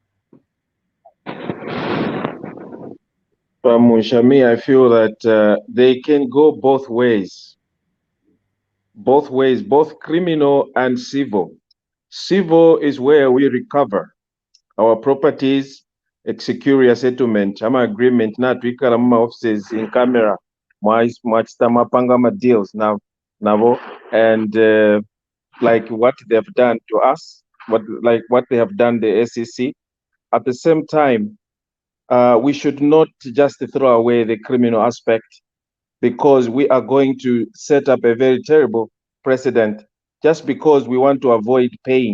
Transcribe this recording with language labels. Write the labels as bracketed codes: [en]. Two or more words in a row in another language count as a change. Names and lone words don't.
[en] Shami, I feel that they can go both ways. Both ways, both criminal and civil. Civil is where we recover our properties, secure a settlement, [bem] ama agreement, na twikala mu offices [en] in camera, [bem] mwachita mapanga ma deals [en] now, and like what they've done to us, what they have done the SEC. At the same time, we should not just throw away the criminal aspect, because we are going to set up a very terrible precedent just because we want to avoid paying.